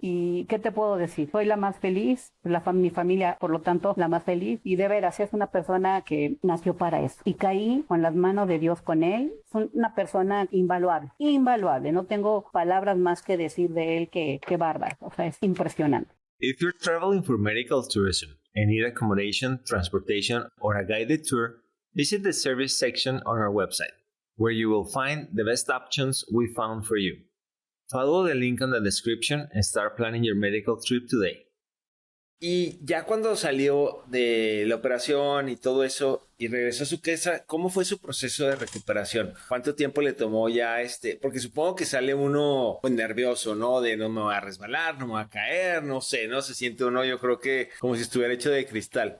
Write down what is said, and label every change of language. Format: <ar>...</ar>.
<es>¿Y qué te puedo decir? Soy la más feliz, mi familia, por lo tanto, la más feliz. Y de veras, es una persona que nació para eso. Y caí con las manos de Dios con él. Es una persona invaluable, invaluable. No tengo palabras más que decir de él que bárbaro. O sea, es impresionante.</es> <en>If you're traveling for medical tourism and need accommodation, transportation, or a guided tour, visit the service section on our website, where you will find the best options we found for you. Follow the link on the description and start planning your medical trip today.</en> <es>Y ya cuando salió de la operación y todo eso y regresó a su casa, ¿cómo fue su proceso de recuperación? ¿Cuánto tiempo le tomó ya Porque supongo que sale uno pues, nervioso, ¿no? De no me va a resbalar, no me va a caer, no sé, ¿no? Se siente uno, yo creo que como si estuviera hecho de cristal.</es>